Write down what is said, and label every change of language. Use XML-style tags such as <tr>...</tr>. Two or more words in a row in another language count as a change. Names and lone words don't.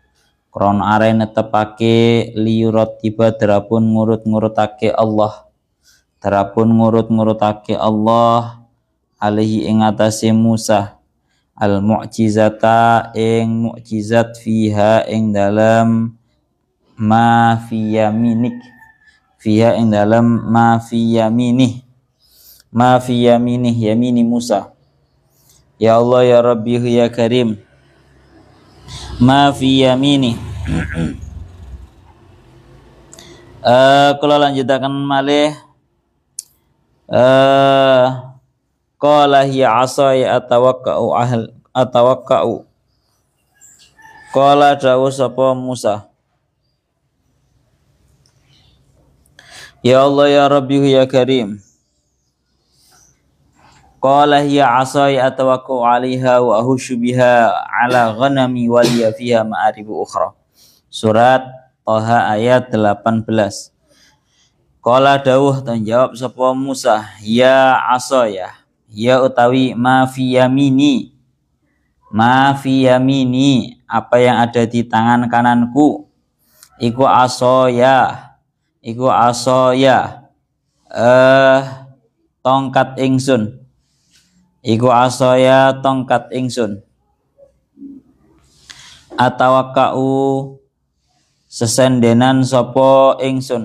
<jv>Liyurat tiba darapun ngurut-ngurutake Allah alaihi ing atase Musa</jv> <ar>المعجزة</ar> <jv>ing mu'jizat fiha ing dalam</jv> <ar>ما في يمينك</ar> <jv>yamini Musa.</jv> <ar>يا الله يا رب يا كريم ما في يميني.</ar> <jv>Kula lanjutaken malih.</jv> <ar>قال هي عصاي أتوكأ.</ar> <jv>Qala dawuh sapa Musa.</jv> <ar>يا الله يا رب يا كريم. قال هي عصاي أتوكأ عليها وأهش بها على غنمي ولي فيها مآرب أخرى.</ar> <id>Surat Toha ayat 18.</id> <jv>Qala dawuh tan jawab sapa Musa, ya asaya, ya utawi</jv> <ar>ما في يميني,</ar> <id>apa yang ada di tangan kananku,</id> <jv>iku asaya, tongkat ingsun. Atawakka'u sesendenan sapa ingsun.</jv>